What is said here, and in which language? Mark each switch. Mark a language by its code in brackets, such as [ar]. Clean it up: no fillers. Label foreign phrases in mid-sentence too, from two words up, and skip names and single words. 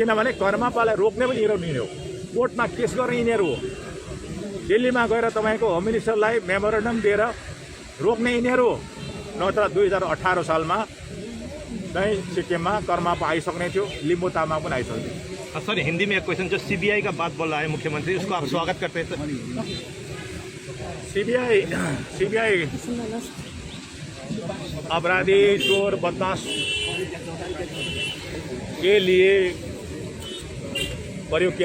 [ne] किनभने कर्मापालाई रोक्ने पनि यिनीहरू हो, कोर्टमा केस गर्ने यिनीहरू हो। दिल्लीमा गएर तपाईँको [en] home ministerलाई [ne] मेमोरेन्डम दिएर रोक्ने यिनीहरू हो। नत्र 2018 सालमा चाहिँ सिक्किममा कर्मापा आइसक्ने थियो, लिम्बू तामाङ पनि आइसक्ने थियो। [hi] सर हिंदी में एक क्वेश्चन, जो सीबीआई का बात बोल रहा है मुख्यमंत्री, उसको आप स्वागत करते हैं सर? सीबीआई अपराधी, चोर, बदमाश के लिए प्रयोग किया।